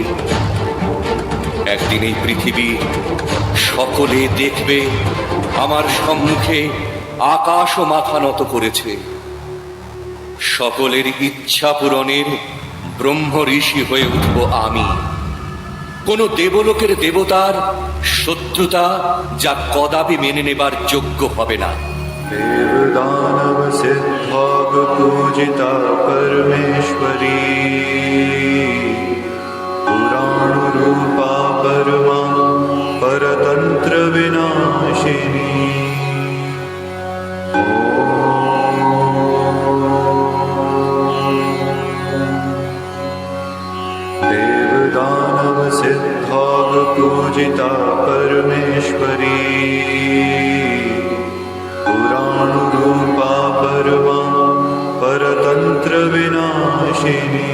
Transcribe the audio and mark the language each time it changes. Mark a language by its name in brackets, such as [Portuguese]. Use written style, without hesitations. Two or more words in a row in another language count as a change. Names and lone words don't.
[Bangla] একদিন এই পৃথিবীর সকলে দেখবে আমার সম্মুখে আকাশও মাথা নত করেছে। সকলের ইচ্ছা পূরণের ব্রহ্ম ঋষি হয়ে উঠব আমি। কোন দেবলোকের দেবতার শত্রুতা যা কদাপি মেনে নেবার যোগ্য হবে না। [Sanskrit] देवदानव सिद्धाग पूजिता परमेश्वरी, पुराण रूपा परमा परतंत्र विनाशिनी। देवदानव सिद्धाग पूजिता परमेश्वरी, पुराण रूपा परमा परतंत्र विनाशिनी।